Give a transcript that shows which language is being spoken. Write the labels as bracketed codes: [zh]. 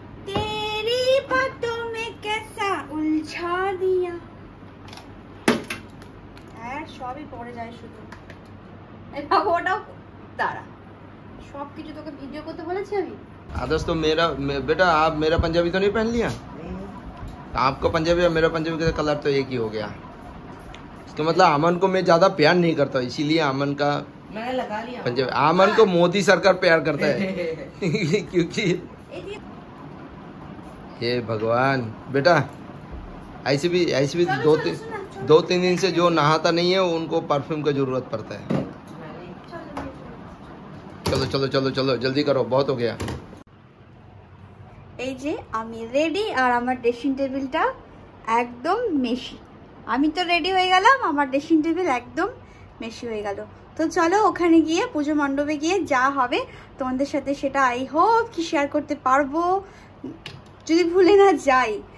[hi] तेरी बातों में कैसा उलझा दिया। [bn] হ্যাঁ সবই পড়ে যায় শুধু। এটা ওটাও দাঁড়া, সব কিছু তোকে ভিডিও করতে বলেছি আমি। [hi] आदर्श तो बेटा आप मेरा पंजाबी तो नहीं पहन लिया? आपका पंजाबी और मेरा पंजाबी का कलर तो एक ही हो गया। तो मतलब अमन को मैं ज्यादा प्यार नहीं करता, इसीलिए अमन का मैंने लगा लिया पंजाबी। अमन को मोदी सरकार प्यार करता है। क्योंकि ये भगवान बेटा, ऐसे भी दो तीन दिन से जो नहाता नहीं है उनको परफ्यूम का जरूरत पड़ता है। चलो चलो चलो चलो जल्दी करो, बहुत हो गया। [bn] এই যে আমি রেডি, আর আমার ড্রেসিং টেবিলটা একদম মেশি। আমি তো রেডি হয়ে গেলাম, আমার ড্রেসিং টেবিল একদম মেশি হয়ে গেল। তো চলো ওখানে গিয়ে পুজো মণ্ডপে গিয়ে যা হবে তোমাদের সাথে সেটা আই হোপ কি শেয়ার করতে পারবো, যদি ভুলে না যাই।